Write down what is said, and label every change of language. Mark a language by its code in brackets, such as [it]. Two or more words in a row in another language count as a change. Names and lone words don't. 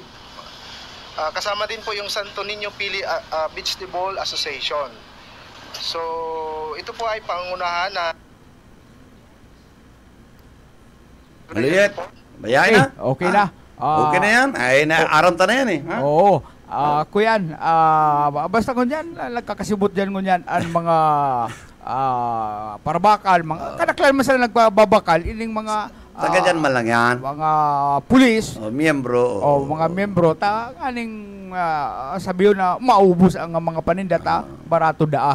[tl] Kasama din po yung Santo Niño Pili Vegetable Association. So, ito po ay pangunahan na Maliit. [bik] Bayain na. Okay na. Okay na yan. Ay, aramta na yan eh. Ha? Oo. Kuyan, basta ngunyan, nagkakasibot dyan ngunyan ang mga parbakal, mga kanaklan man sila nagbabakal, ining mga [tl] Taga dyan man lang yan. [bik] mga pulis, [tl] Miyembro. [bik] mga membro, aning sabiyo na maubos ang mga paninda, barato daa.